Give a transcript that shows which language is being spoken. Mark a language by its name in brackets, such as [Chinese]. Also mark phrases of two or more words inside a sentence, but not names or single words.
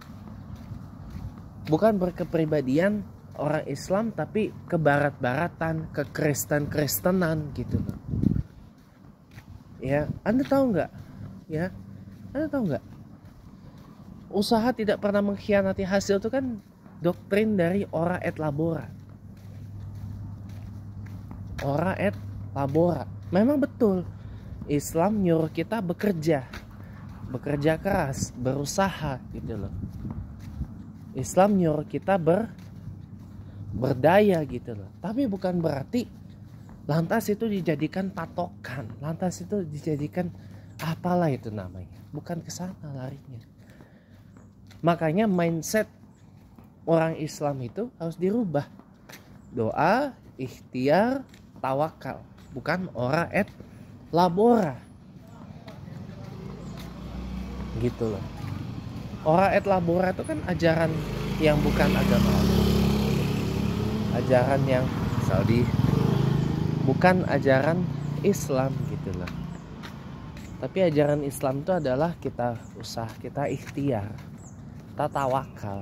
[Indonesian] Bukan berkepribadian orang Islam tapi ke barat-baratan, ke Kristen-Kristenan gitu loh. Ya, Anda tahu nggak? Ya, Anda tahu nggak? Usaha tidak pernah mengkhianati hasil itu kan doktrin dari [Latin] ora et labora. Ora et labora. [Indonesian] Memang betul, Islam nyuruh kita bekerja keras, berusaha gitu loh. Islam nyuruh kita berdaya gitu loh. Tapi bukan berarti lantas itu dijadikan patokan, lantas itu dijadikan apalah itu namanya. Bukan ke sana larinya. Makanya mindset orang Islam itu harus dirubah. Doa, ikhtiar, tawakal, bukan [Latin] ora et labora. [Indonesian] Gitu loh. [Latin] Ora et labora [Indonesian] itu kan ajaran yang bukan agama Allah. Ajaran yang Saudi, bukan ajaran Islam gitu loh. Tapi ajaran Islam itu adalah kita usaha, kita ikhtiar, kita tawakal.